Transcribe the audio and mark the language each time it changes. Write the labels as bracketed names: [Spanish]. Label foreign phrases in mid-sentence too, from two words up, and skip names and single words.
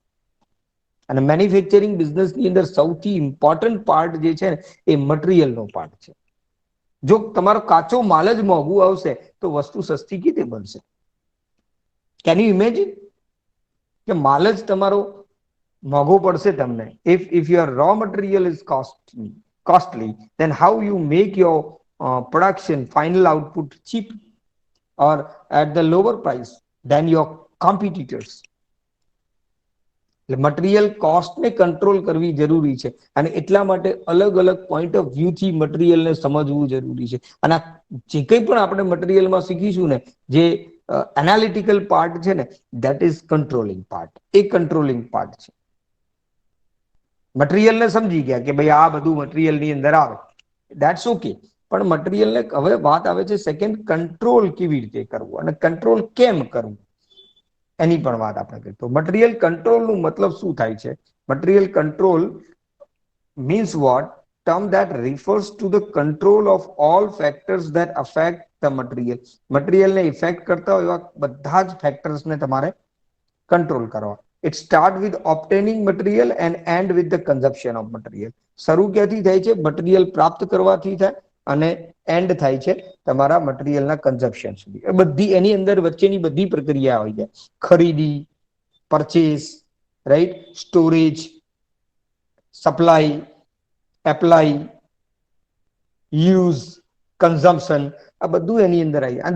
[Gujarati] અને [English] manufacturing business [Gujarati] અંદર સૌથી ઇમ્પોર્ટન્ટ પાર્ટ જે છે ને એ મટીરિયલનો પાર્ટ છે. જો તમારો કાચો માલ જ મોંઘું આવશે તો વસ્તુ સસ્તી કેવી રીતે બનશે? [English] can you imagine [Gujarati] કે માલ જ તમારો મોંઘો પડશે તમને. [English] if your raw material is costly, then how you make your production final output cheap or at the lower price than your competitors? [Gujarati] એટલે [English] material cost [Gujarati] કંટ્રોલ કરવી જરૂરી છે. અને એટલા માટે અલગ અલગ [English] point of view [Gujarati] થી મટીરિયલને સમજવું જરૂરી છે. અને જે કંઈ પણ આપણે મટીરિયલમાં શીખીશું ને, જે [English] analytical part [Gujarati] છે ને, [English] that is controlling part. [Gujarati] એ [English] controlling part [Gujarati] છે. મટીરિયલને સમજી ગયા કે ભાઈ આ બધું મટીરિયલની અંદર આવે, [English] that's okay. [Gujarati] પણ મટીરિયલને હવે વાત આવે છે સેકન્ડ, કંટ્રોલ કેવી રીતે કરવું અને કંટ્રોલ કેમ કરવું, એની પણ વાત આપણે કરીએ. તો [English] material control [Gujarati] નું મતલબ શું થાય છે? [English] material control means what? Term that refers to the control of all factors that affect the material. [Gujarati] મટીરિયલ ને ઇફેક્ટ કરતા હોય એવા બધા જ ફેક્ટર્સ ને તમારે કંટ્રોલ કરવા. [English] It start with obtaining material and end with the consumption of material. [Gujarati] શરૂ ક્યાંથી થાય છે? મટીરિયલ પ્રાપ્ત કરવાથી થાય અને એન્ડ થાય છે તમારા મટીરિયલના કન્ઝપ્શન સુધી. બધી એની અંદર વચ્ચેની બધી પ્રક્રિયા આવી જાય. ખરીદી, [English] purchase, right, storage, supply, apply, use, consumption, [Gujarati] આ બધું એની અંદર આવી જાય.